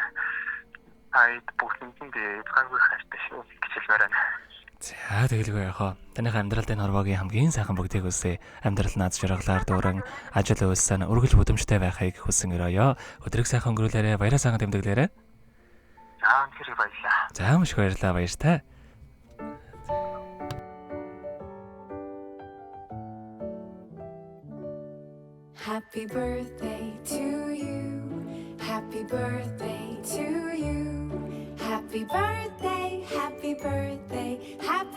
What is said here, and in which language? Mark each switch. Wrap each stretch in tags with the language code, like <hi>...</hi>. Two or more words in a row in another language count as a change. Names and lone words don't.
<mn>Айд бүгднийг хайр хайртай шүү гэж хэлмээр байна. За тэгэлгүй яхаа. Таныхаа амьдралын хорвогийн хамгийн сайхан бүгдийг үсэ. Амьдрал наад жаргалаар дууран ажил үйлсэн үргэлж бүдэмжтэй байхыг хүсэн өрөөё. Өдрийг сайхан өнгөрүүлээрэ, баяраа сайхан тэмдэглээрэ. За үнэхээр баярлалаа. За маш их баярлалаа, баяртай.</mn> <en>Happy birthday to you. Happy birthday to you. Happy birthday, happy birthday.</en>